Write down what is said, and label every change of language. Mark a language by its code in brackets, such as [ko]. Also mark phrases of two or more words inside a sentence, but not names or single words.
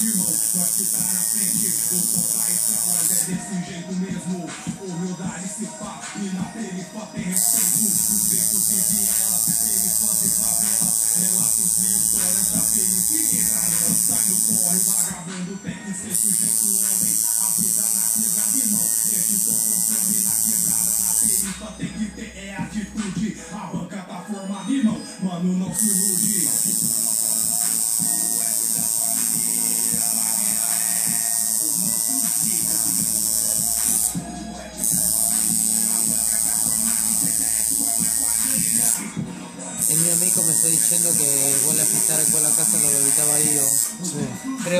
[pt] irmão, nós que tá na frente O som da estrela é desse jeito mesmo Humildade se pá, e na perifa tem respeito Os becos de viela, perifãs de favela Relatos e histórias da periferia Sai no corre, vagabundo tem que ser sujeito homem A vida na quebrada, irmão, editor consome na quebrada Na perifa tem que ter é atitude A banca tá formada, irmão, mano, não se ilude [it] El mio amico mi sta dicendo che vuole affittare quella casa dove abitava io.